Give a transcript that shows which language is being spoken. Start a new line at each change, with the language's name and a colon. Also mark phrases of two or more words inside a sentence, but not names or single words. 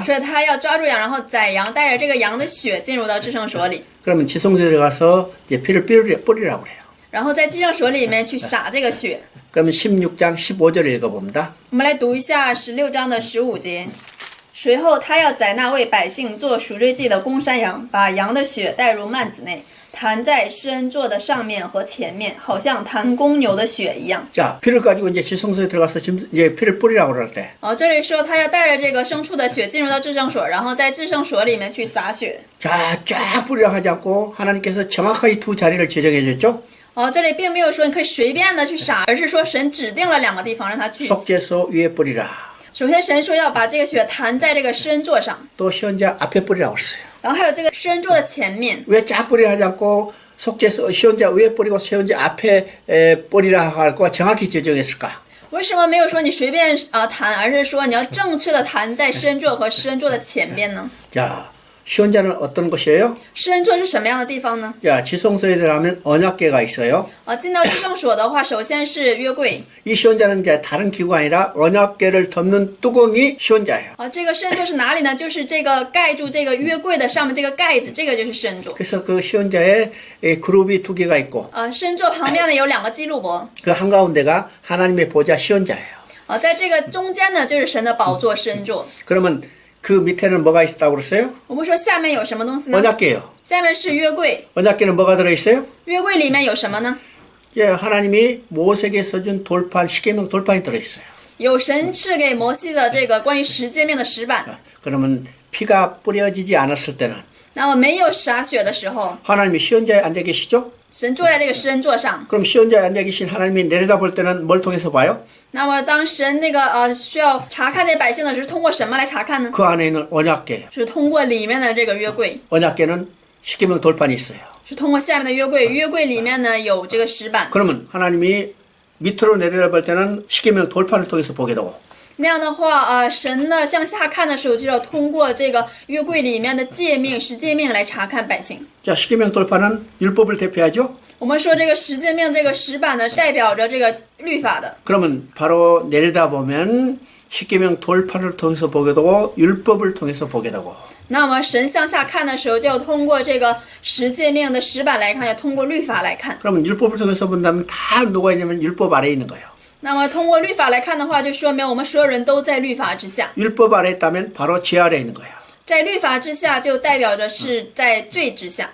Chinese: 所以他要抓住羊，然后宰羊，带着这个羊的血进入到至圣所里，
Korean: 그러면 지성소에 들어가서 이제 피를 뿌리라고 그래요.
Chinese: 然后在至圣所里面去洒这个血。
Korean: 그러면 16장 15절을 읽어봅니다.
Chinese: 我们来读一下16章的15节。随后他要宰那为百姓做赎罪祭的公山羊，把羊的血带入幔子内，弹在施恩座的上面和前面，好像弹公牛的血一样。
Korean: 자, 피를 가지고 이제 지성소에 들어가서 이제 피를 뿌리라고 그럴 때.
Chinese: 这里说他要带着这个牲畜的血进入到至圣所，然后在至圣所里面去洒血。
Korean: 자, 쫙 뿌리라고 하지 않고 하나님께서 정확하게 두 자리를 지정해 줬죠.
Chinese: 这里并没有说你可以随便的去洒，而是说神指定了2个地方让他去。
Korean: 속죄소 위에 뿌리라.
Chinese: 首先神说要把这个血弹在这个施恩座上，
Korean: 또 시원자 앞에 뿌리라고 했어요.
Chinese: 然后还有这个施恩座的前面。
Korean: 왜 쫙 뿌리라 하지 않고 속죄소 시원자 위에 뿌리고 시원자 앞에 뿌리라 하고 정확히 지정했을까?
Chinese: 为什么没有说你随便弹，而是说你要正确的弹在施恩座和施恩座的前边呢？
Korean: 자, 시온자는 어떤 것이에요?
Chinese: 施恩座是什么样的地方呢？
Korean: 자, 지성소에 들어가면 언약궤가 있어요.
Chinese: 进到至圣所的话，首先是约柜。
Korean: 이 시온자는 이제 다른 기구가 아니라 언약궤를 덮는 뚜껑이 시온자예요.
Chinese: 这个施恩座是哪里呢？就是这个盖住这个约柜的上面这个盖子，这个就是施恩座。
Korean: 그래서 그 시온자에 그룹이 두 개가 있고
Chinese: 施恩座旁边呢有两个基路伯，
Korean: 그 한가운데가 하나님의 보좌 시온자예요.
Chinese: 在这个中间呢就是神的宝座施恩座。
Korean: 그러면 그 밑에는 뭐가 있다고 그랬어요?
Chinese: 我们说下面有什么东西呢？
Korean: 언약궤요.
Chinese: 下面是约柜，
Korean: 언약궤는 뭐가 들어있어요?
Chinese: 约柜里面有什么呢？
Korean: 예, 하나님이 모세에게 써준 돌판, 십계명 돌판이 들어있어요.
Chinese: 有神赐给摩西的这个关于十诫命的石板。
Korean: 그러면 피가 뿌려지지 않았을 때는
Chinese: 那么没有洒血的时候，
Korean: 하나님이 시온자에 앉아 계시죠?
Chinese: 神坐在这个施恩座上。
Korean: 그럼 시온자에 앉아 계신 하나님이 내려다볼 때는 뭘 통해서 봐요?
Chinese: 那么当神那个需要查看这百姓的时候，是通过什么来查看呢？
Korean: 그 안에 있는 언약궤.
Chinese: 是通过里面的这个约柜，
Korean: 언약궤는 십계명 돌판이 있어요.
Chinese: 是通过下面的约柜。约柜里面呢有这个石板。
Korean: 그러면 하나님이 밑으로 내려다볼 때는 십계명 돌판을 통해서 보게 되고
Chinese: 那样的话，神呢向下看的时候，就要通过这个约柜里面的诫命、十诫命来查看百姓。
Korean: 자, 십계명 돌판은 율법을 대표하죠?
Chinese: 我们说这个十诫命这个石板呢，是代表着这个律法的。
Korean: 그러면 바로 내려다보면 십계명 돌판을 통해서 보게 되고 율법을 통해서 보게 되고
Chinese: 那么神向下看的时候，就要通过这个十诫命的石板来看，要通过律法来看。
Korean: 그러면 율법을 통해서 본다면 다 누가 있냐면 율법 아래에 있는 거예요.
Chinese: 那么通过律法来看的话，就说明我们所有人都在律法之下。
Korean: 율법 아래에 있다면 바로 죄 아래에 있는 거예요.
Chinese: 在律法之下，就代表着是在罪之下。